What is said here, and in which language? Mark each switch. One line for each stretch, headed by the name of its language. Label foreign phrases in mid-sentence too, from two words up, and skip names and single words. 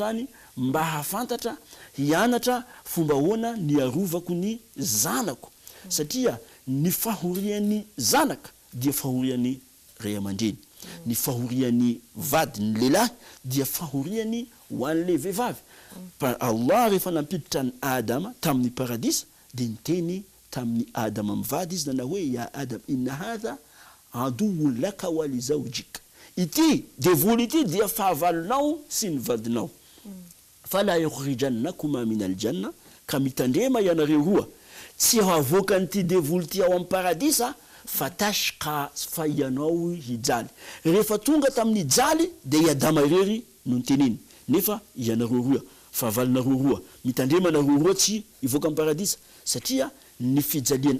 Malagasy: zany mba hafantatra hianatra fomba hoana ny arovako ny zanako satria ny fahorian'ny zanaka dia fahorian'ny ray aman-dreny ny fahorian'ny vady ny lehilahy dia fahorian'ny ho an'le vehivavy Allah rehefa nampiditra ny Adama tamin'ny paradisa de niteny tamin'ny Adama mivady izy nana hoe
Arabic: يا آدم إن هذا عدو لك ولزوجك
Malagasy: ity devoly ity dia fahavalonao sy ny vadinao
Arabic: فلا يخرجنكما من الجنة
Malagasy: ka mitandrema ianareo roa tsy havoaka n'ity devoly ty ao amin'ny paradisa fatashqa fa ianao hijaly rehefa tonga tamin'ny jaly de Adama irery no niteneny nefa ianareo roa fahavalona roaroa mitandremana roaroa tsy ivoaka amin'ny paradisa satria ny fijalian'ny